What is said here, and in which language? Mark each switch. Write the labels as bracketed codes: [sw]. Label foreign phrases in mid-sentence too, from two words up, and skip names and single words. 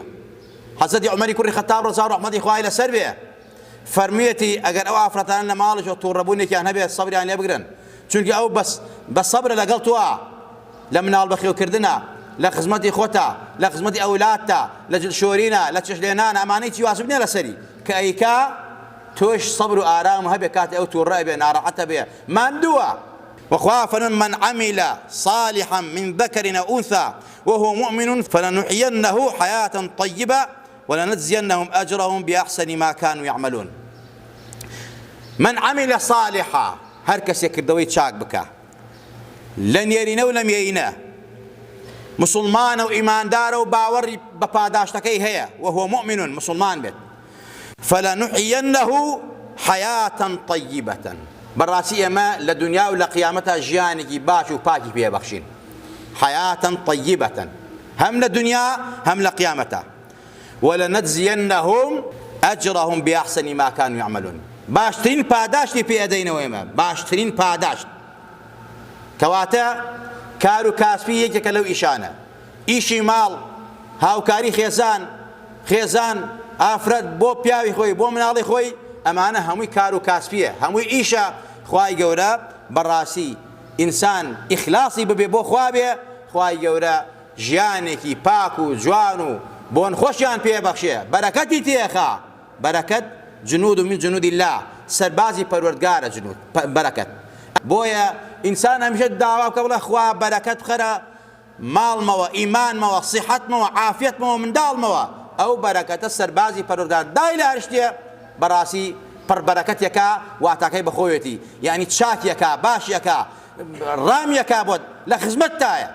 [ckb] حەزەتی عومەری کوڕی خەتاب ڕەزا و ڕەحمەتی خوای لەسەر بێ فەرموویەتی ئەگەر ئەو ئافرەتانە لە ماڵێکەوە تووڕەبوونێکیان هەبێت سەبریان لێ بگرن، چونکە ئەو بە سەبرە لەگەڵ تووە لە مناڵ بەخێوکردنە، لە خزمەتی خۆتە، لە خزمەتی ئەولادتە، لە جلشۆرینە، لە چێشلێنانە، ئەمانەی چی واجب نییە لەسەری کە ئەیکا تۆش سەبر و ئارام هەبێ کاتێ ئەو تووڕە بێ ناڕەحەتە بێ ماندووە. [ar] وخوا فمن من عمل صالحا من ذكر أو أنثى وهو مؤمن فلنحيينه حياة طيبة ولنجزينهم أجرهم بأحسن ما كانوا يعملون. من عمل صالحا [ckb] هر کەسێک کردەوەی چاک بکە لە نێرینە و لە مێینە، مسلمانە و ئیماندارە و باوەڕی بە پاداشتەکەی هەیە [ar] وهو مؤمن [ckb] مسلمان بێت، [ar] فلنحيينه حياة طيبة، [ckb] بەڕاستی ئێمە لە دنیا و لە قیامەتە ژیانێکی باش و پاکی پێبەخشین، [ar] حياة طيبة، [ckb] هەم لە دنیا هەم لە قیامەتە، [ar] ولنجزينهم أجرهم بأحسن ما كانوا يعملون، [ckb] باشترین پاداشتی پێدەینەوە ئێمە، باشترین پاداشت. کەواتە کار و کاسبی یەکێکە لەو ئیشانە، ئیشی ماڵ، هاوکاری خێزان ئافرەت بۆ پیاوی خۆی بۆ مناڵی خۆی، ئەمانە هەمووی کار و کاسبیە، هەمووی ئیشە. خوای گەورە بەڕاستی ئینسان ئیخلاصی ببێ بۆ خوا بێ، خوای گەورە ژیانێکی پاک و جوان و بۆن خۆشیان پێبەخشێ، بەرەکەتی تێخا، بەرەکەت [ar] جنود من جنود الله، [ckb] سەربازی پەروەردگارە جنود بەرەکەت. بۆیە ئینسان هەمیشە داوا بکە بڵێ خوا بەرەکەت بخەرە ماڵمەوە، ئیمانمەوە، سیحەتمەوە، عافیەتمەوە، منداڵمەوە، ئەو بەرەکەتە سەربازی پەروەردگار دای لە هەر شتێ بەڕاستی پڕبەرەکەتێکە واتاکەی بەخۆیەتی، یعنی چاکیەکە، باشیەکە، ڕامیەکە بۆت لە خزمەتتایە.